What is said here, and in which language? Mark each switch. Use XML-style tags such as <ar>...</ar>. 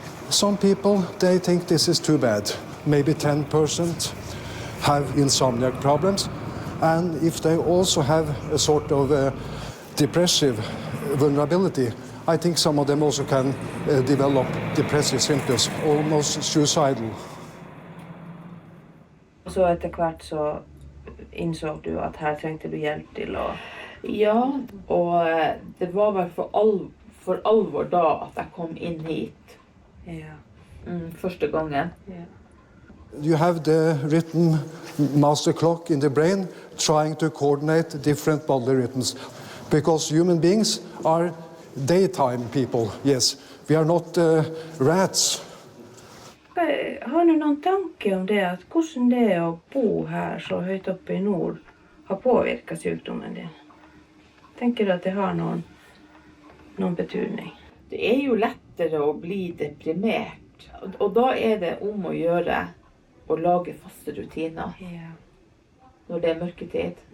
<en>Some people, they think this is too bad. Maybe 10% have insomniac problems, and if they also have a sort of depressive vulnerability, I think some of them also can develop depressive symptoms, almost suicidal.</en> <no>Så etter hvert så innså du at her trengte du hjelp til å... Ja, og det var vel for alvor da at jeg kom inn hit. Ja. Første gangen. Ja.</no> <en>You have the rhythm master clock in the brain trying to coordinate different bodily rhythms. Because human beings are daytime people, yes. We are not rats.</en> <no>Har du noen tanke om det, at hvordan det å bo her så høyt oppe i nord har påvirket sykdommen din? Tenker du at det har noen betydning? Det er jo lettere å bli deprimert, og da er det om å gjøre å lage faste rutiner når det er mørketid.</no>